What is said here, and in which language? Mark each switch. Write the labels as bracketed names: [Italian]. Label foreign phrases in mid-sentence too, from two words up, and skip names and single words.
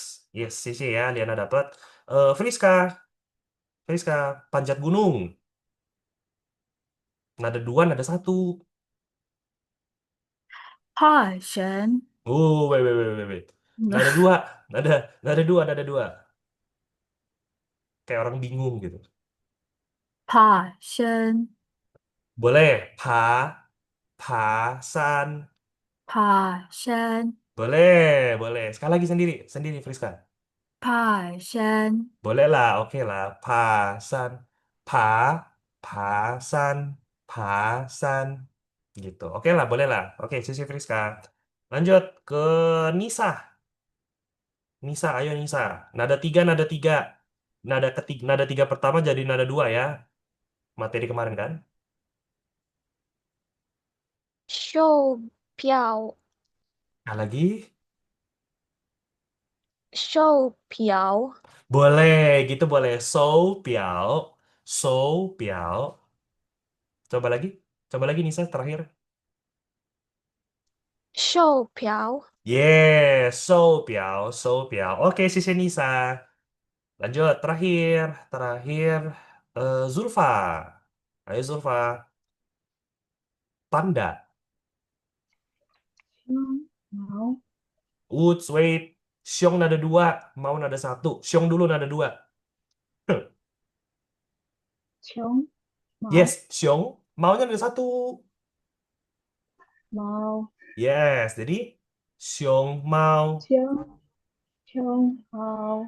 [Indonesian] Yes, Sisi ya. Liana dapat. Friska. Friska. Panjat gunung. Nada dua, nada satu. [Chinese] 爬山。 [English] Wait, wait, wait, wait, wait. [Indonesian] Nada dua. Nada dua, nada dua. Kayak orang bingung gitu. [Chinese] 爬山。 [Indonesian] Boleh. Pasan. [Chinese] 爬山。 [Indonesian] Boleh, boleh. Sekali lagi sendiri. Sendiri, Friska. [Chinese] 爬山。 [Indonesian] Boleh lah, oke lah. [Chinese] 爬山，爬，爬山，爬山, gitu. [Indonesian] Oke lah, boleh lah. Oke, sisi Friska. Lanjut ke Nisa. Nisa, ayo Nisa. Nada tiga, nada tiga. Nada ketiga, nada tiga pertama jadi nada dua ya. Materi kemarin kan? [Chinese] 售票。 [Indonesian] Nah, lagi. [Chinese] 售票。 [Indonesian] Boleh, gitu boleh. [Chinese] 售票。售票. [Indonesian] Coba lagi. Coba lagi Nisa, terakhir. [Chinese] 售票。 [Indonesian] Yes, [Chinese] 售票，售票. [Indonesian] Oke, sisi Nisa. Lanjut, terakhir, terakhir, Zulfa. Ayo Zulfa, panda. [Chinese] 胸毛。 [English] Woods, wait. [Indonesian] Xiong nada dua, mau nada satu. Xiong dulu nada dua. [Chinese] 熊 [Indonesian] Yes, [Chinese] 毛 [Indonesian] Xiong. Maunya nada satu. [Chinese] 毛 [Indonesian] Yes, jadi Xiong mau. [Chinese] 熊毛